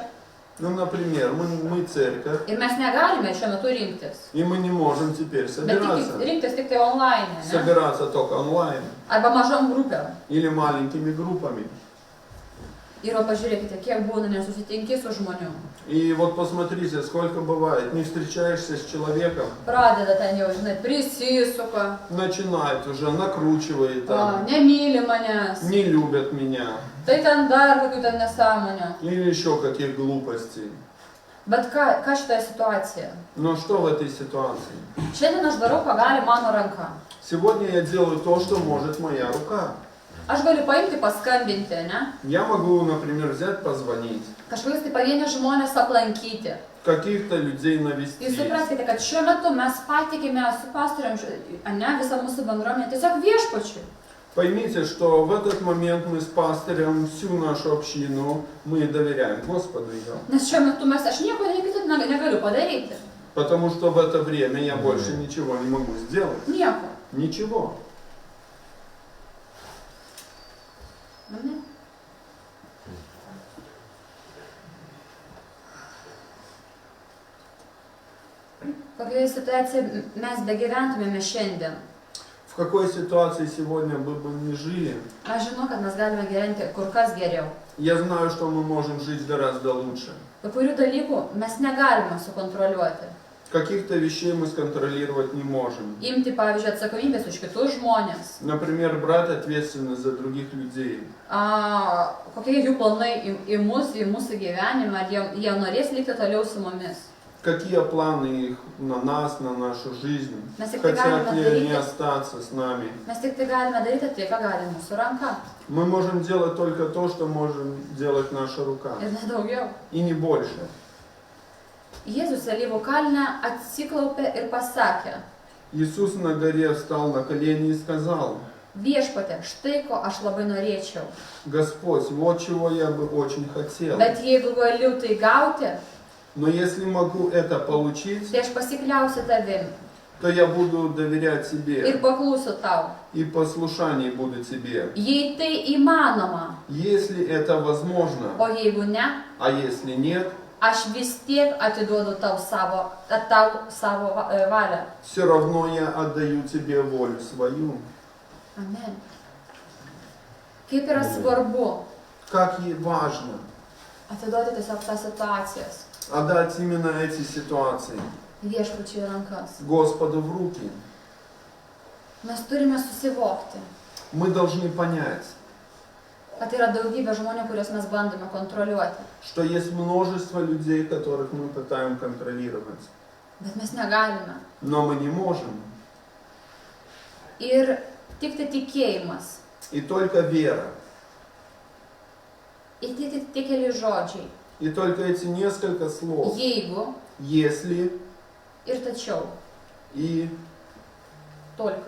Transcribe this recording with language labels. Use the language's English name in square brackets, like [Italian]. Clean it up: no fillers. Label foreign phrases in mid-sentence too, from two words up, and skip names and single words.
[Russian] Ну, например, мы церковь, [Lithuanian] ir mes negalime šiuo metu rinktis. [Russian] и мы не можем теперь [Lithuanian] Bet [Russian] собираться. [Lithuanian] rinktis tik tai online, ne? [Russian] Собираться только онлайн [Lithuanian] Arba mažom grupėm. [Russian] или маленькими группами. [Lithuanian] Ir o pažiūrėkite, kiek būna nesusitinki su žmonių. [Russian] И вот посмотрите, сколько бывает, не встречаешься с человеком, [Lithuanian] Pradeda ten jau, žinai, prisisuka, [Russian] начинает уже, накручивает там, [Lithuanian] nemyli manęs, [Russian] не любят меня, [Lithuanian] tai ten dar kokių ten nesąmonių. [Russian] или еще каких глупостей. [Lithuanian] Bet ką šitoje situacijoje? [Russian] Но что в этой ситуации? [Lithuanian] Šiandien aš darau, ką gali mano ranka. [Russian] Сегодня я делаю то, что может моя рука. [Lithuanian] Aš galiu paimti, paskambinti, ne? [Russian] Я могу, например, взять, позвонить, [Lithuanian] Kažkokius tai pavienius žmonės aplankyti. [Russian] каких-то людей [Lithuanian] Jūs [Russian] навестить. [Lithuanian] supraskite, kad šiuo metu mes patikime su pastorium, ne, visą mūsų bendruomenę, tiesiog viešpačiui. [Russian] Поймите, что в этот момент мы с пастырем всю нашу общину, мы доверяем Господу ее. [Lithuanian] Nes šiuo metu aš nieko negaliu padaryti. [Russian] Потому что в это время я больше ничего не могу сделать. [Lithuanian] Nieko. [Russian] Ничего. [Lithuanian] Ne? Kokie kokioje situacijoje mes begyventumėme šiandien. [Russian] в какой ситуации сегодня мы бы не жили, [Lithuanian] Aš žinau, kad mes galime gyventi kur kas geriau. [Russian] я знаю, что мы можем жить гораздо лучше. [Lithuanian] Kai kurių dalykų mes negalime sukontroliuoti. [Russian] Каких-то вещей мы сконтролировать не можем. [Lithuanian] Imti, pavyzdžiui, atsakomybės už kitus žmonės. [Russian] Например, брать ответственность за других людей. [Lithuanian] Kokie jų planai į mūsų gyvenimą, ar jie norės likti toliau su mumis. [Russian] Какие планы их на нас, на нашу жизнь? [Lithuanian] Mes tik [Russian] Хотят ли они остаться с нами? [Lithuanian] Mes tik tai galime daryti tai, ką gali mūsų ranka. [Russian] Мы можем делать только то, что можем делать наша рука. [Lithuanian] Ir nedaugiau. [Russian] И не больше. [Lithuanian] Jėzus Alyvų kalne atsiklaupė ir pasakė: [Russian] Иисус на горе встал на колени и сказал: [Lithuanian] Viešpatie, štai ko aš labai norėčiau. [Russian] Господь, вот чего я бы очень хотел. [Lithuanian] Bet jeigu galiu tai gauti, [Russian] Но если могу это получить, [Lithuanian] tai aš pasikliausiu tavim [Russian] то я буду доверять [Lithuanian] ir [Russian] тебе [Lithuanian] paklūsiu tau. [Russian] и послушание буду тебе. [Lithuanian] Jei tai įmanoma, [Russian] Если это возможно, [Lithuanian] o jeigu ne, [Russian] а если нет, [Lithuanian] aš vis tiek atiduodu tau savo valią. [Russian] все равно я отдаю тебе волю свою. [Lithuanian] Amen. Kaip yra svarbu [Russian] Как ей важно [Lithuanian] atiduoti tiesiog tas situacijas [Russian] отдать именно эти ситуации [Lithuanian] viešpačiui į rankas. [Russian] Господу в руки. [Lithuanian] Mes turime susivokti, [Russian] Мы должны понять, [Lithuanian] kad yra daugybė žmonių, kuriuos mes bandome kontroliuoti. [Russian] что есть множество людей, которых мы пытаем контролировать. [Lithuanian] Bet mes negalime. [Russian] Но мы не можем. [Lithuanian] Ir tik tai tikėjimas, [Russian] И только вера, [Lithuanian] ir tik keli žodžiai. [Russian] и только эти несколько слов, [Lithuanian] Jeigu [Russian] если [Lithuanian] ir tačiau. [Russian] и Только.